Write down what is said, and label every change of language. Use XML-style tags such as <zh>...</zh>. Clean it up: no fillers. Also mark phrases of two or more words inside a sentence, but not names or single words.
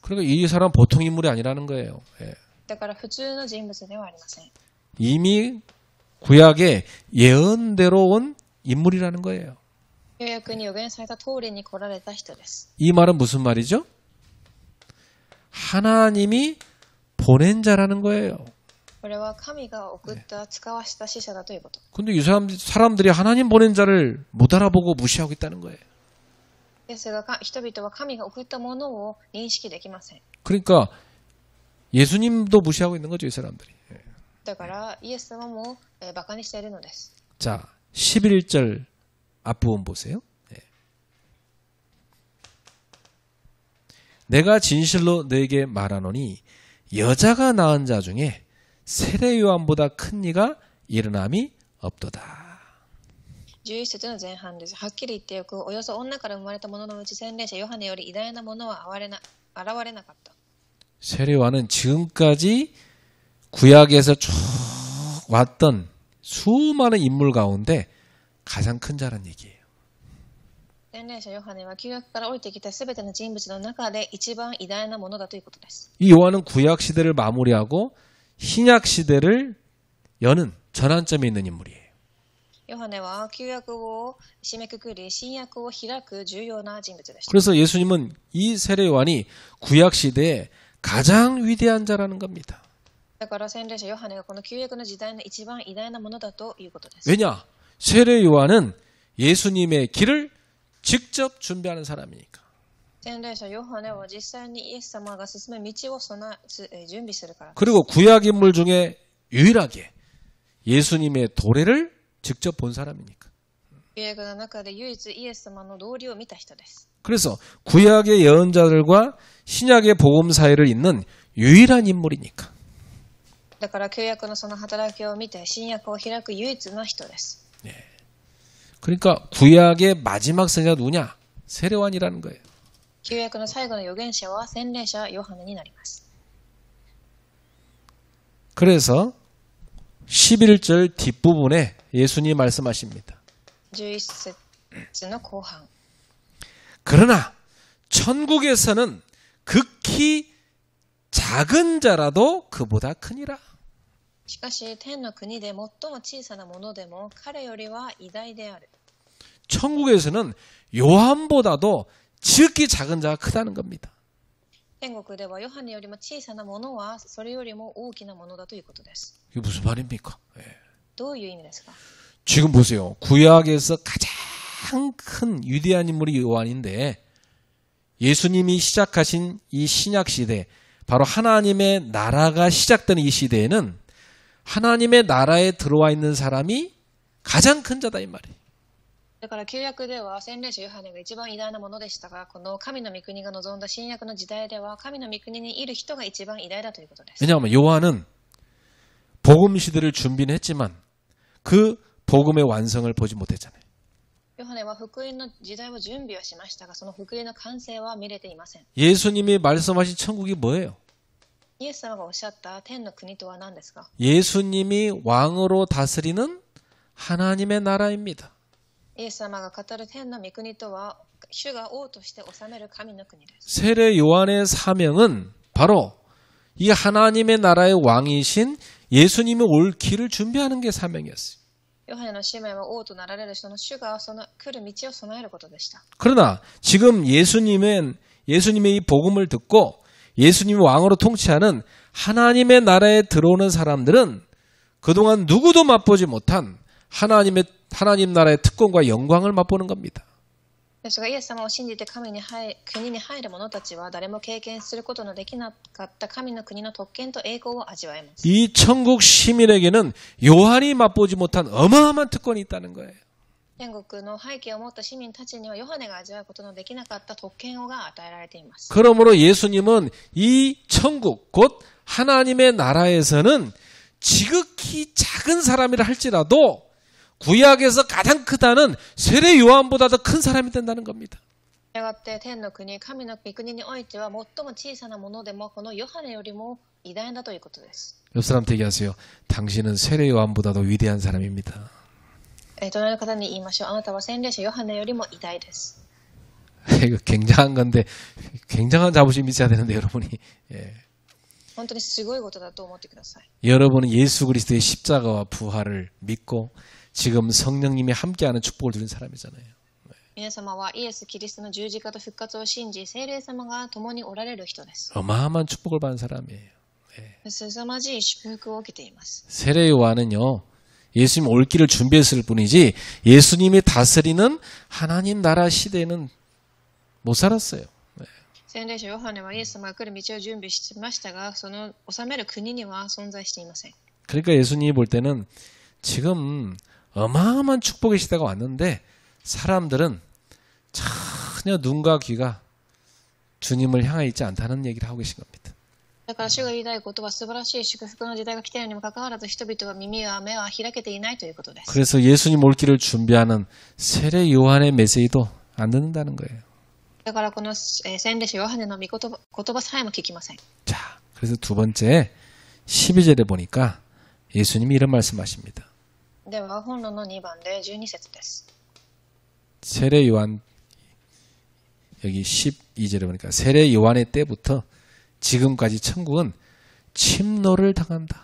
<ko>그러니까 이 사람 보통 인물이 아니라는 거예요. 예.</ko> <ja>だから普通の人物ではありません。</ja> <ko>이미 구약의 예언대로 온 인물이라는 거예요.</ko> <ja>旧約に預言された通りに来られた人です。</ja> <ko>이 말은 무슨 말이죠? 하나님이 보낸 자라는 거예요.</ko> <ja>これは神が送った使わした使者だということ。</ja> <ko>근데 이 사람들이 하나님 보낸 자를 못 알아보고 무시하고 있다는 거예요.</ko> <ja>ですが人々は神が送ったものを認識できません。</ja> <ko>그러니까 예수님도 무시하고 있는 거죠, 이 사람들이.</ko> <ja>だからイエス様もバカにしているのです。</ja> <ko>자, 11절 앞부분 보세요. 내가 진실로 너에게 말하노니 여자가 낳은 자 중에 세례 요한보다 큰 이가 일어남이 없도다.</ko> <ja>11 節の前半です。はっきり言っておく。およそ女から生まれた者のうち洗礼者ヨハネより偉大なものは現れなかった。</ja> <ko>세례 요한은 지금까지 구약에서 쭉 왔던 수많은 인물 가운데 가장 큰 자란 얘기예요.</ko> <ja>洗礼者ヨハネは旧約から降りてきたすべての人物の中で一番偉大なものだということです。</ja> <ko>이 요한은 구약 시대를 마무리하고 신약 시대를 여는 전환점에 있는 인물이에요.</ko> <ja>ヨハネは旧約を締めくくり新約を開く重要な人物でした。</ja> <ko>그래서 예수님은 이 세례 요한이 구약 시대에 가장 위대한 자라는 겁니다.</ko> <ja>だから洗礼者ヨハネがこの旧約の時代の一番偉大なものだということです。</ja> <ko>왜냐? 세례 요한은 예수님의 길을 직접 준비하는 사람이니까.</ko> <ja>洗礼者ヨハネは実際にイエス様が進む道を準備するから。</ja> <ko>그리고 구약 인물 중에 유일하게 예수님의 도래를 직접 본 사람이니까.</ko> <ja>旧約の中で唯一イエス様の道理を見た人です。</ja> <ko>그래서 구약의 예언자들과 신약의 복음 사이를 잇는 유일한 인물이니까.</ko> <ja>だから旧約のその働きを見て新約を開く唯一の人です。</ja> <ko>그러니까 구약의 마지막 선지자가 누구냐? 세례 요한이라는 거예요.</ko> <ja>旧約の最後の預言者は洗礼者ヨハネになります。</ja> <ko>그래서 11절 뒷부분에 예수님이 말씀하십니다.</ko> <ja>11 節の後半。</ja> <ko>그러나 천국에서는 극히 작은 자라도 그보다 크니라.</ko> <ja>しかし天の国で最も小さなものでも彼よりは偉大である。</ja> <ko>천국에서는 요한보다도 지극히 작은 자가 크다는 겁니다.</ko> <ja>天国ではヨハネよりも小さなものはそれよりも大きなものだということです。</ja> <ko>이게 무슨 말입니까?</ko> <ja>どういう意味ですか？</ja> <ko>지금 보세요. 구약에서 가장 큰 위대한 인물이 요한인데 예수님이 시작하신 이 신약 시대, 바로 하나님의 나라가 시작되는 이 시대에는 하나님의 나라에 들어와 있는 사람이 가장 큰 자다 이 말이에요.</ko> <ja>だから旧約では洗礼者ヨハネが一番偉大なものでしたが、この神の御国が望んだ新約の時代では神の御国にいる人が一番偉大だということです。</ja> <ko>왜냐하면 요한은 복음 시대를 준비는 했지만 그 복음의 완성을 보지 못했잖아요.</ko> <ja>ヨハネは福音の時代を準備はしましたが、その福音の完成は見れていません。</ja> <ko>예수님이 말씀하신 천국이 뭐예요?</ko> <ja>イエス様がおっしゃった天の国とは何ですか？</ja> <ko>예수님이 왕으로 다스리는 하나님의 나라입니다.</ko> <ja>イエス様が語る天の御国とは主が王として治める神の国です。</ja> <ko>세례 요한의 사명은 바로 이 하나님의 나라의 왕이신 예수님이 올 길을 준비하는 게 사명이었어요.</ko> <ja>ヨハネの使命は王となられるその主がその来る道を備えることでした。</ja> <ko>그러나 지금 예수님의 이 복음을 듣고 예수님이 왕으로 통치하는 하나님의 나라에 들어오는 사람들은 그동안 누구도 맛보지 못한 하나님 나라의 특권과 영광을 맛보는 겁니다.</ko> <ja>ですがイエス様を信じて国に入る者たちは誰も経験することのできなかった神の国の特権と栄光を味わえます。</ja> <ko>이 천국 시민에게는 요한이 맛보지 못한 어마어마한 특권이 있다는 거예요.</ko> <ja>天国の背景を持った市民たちにはヨハネが味わうことのできなかった特権が与えられています。</ja> <ko>그러므로 예수님은 이 천국 곧 하나님의 나라에서는 지극히 작은 사람이라 할지라도 구약에서 가장 크다는 세례 요한보다 더 큰 사람이 된다는 겁니다.</ko> <ja>やがて天の国、神の御国においては最も小さなものでもこのヨハネよりも偉大だということです。</ja> <ko>옆 사람한테 얘기하세요. 당신은 세례 요한보다도 위대한 사람입니다.</ko> <ja>隣の方に言いましょう。あなたは洗礼者ヨハネよりも偉大です。</ja> <ko>이거 굉장한 건데 굉장한 자부심이 있어야 되는데 여러분이 예.</ko> <ja>本当にすごいことだと思ってください。</ja> <ko>여러분은 예수 그리스도의 십자가와 부활을 믿고 지금 성령님이 함께하는 축복을 누린 사람이잖아요.</ko> <ja>皆様はイエス・キリストの十字架と復活を信じ、聖霊様が共におられる人です。</ja> <ko>어마어마한 축복을 받은 사람이에요.</ko> <ja>凄まじい祝福を受けています。</ja> <ko>세례 요한은요. 예수님 올 길을 준비했을 뿐이지 예수님이 다스리는 하나님 나라 시대는 못 살았어요.</ko> <ja>洗礼者ヨハネはイエス様が来る道を準備していましたが、その治める国には存在していません。</ja> <ko>그러니까 예수님이 볼 때는 지금 어마어마한 축복의 시대가 왔는데 사람들은 전혀 눈과 귀가 주님을 향해 있지 않다는 얘기를 하고 계신 겁니다.</ko> <ja>だから主が言いたいことは素晴らしい祝福の時代が来たようにもかかわらず人々は耳や目は開けていないということです。</ja> <ko>그래서 예수님 올 길을 준비하는 세례 요한의 메시지도 안 듣는다는 거예요.</ko> <ja>だからこの洗礼者ヨハネの言葉さえも聞きません。</ja> <ko>자, 그래서 두 번째 12절에 보니까 예수님이 이런 말씀하십니다.</ko> <ja>では本論の2番で12節です。</ja> <ko>세례 요한 여기 12절에 보니까 세례 요한의 때부터 지금까지 천국은 침노를 당한다.</ko>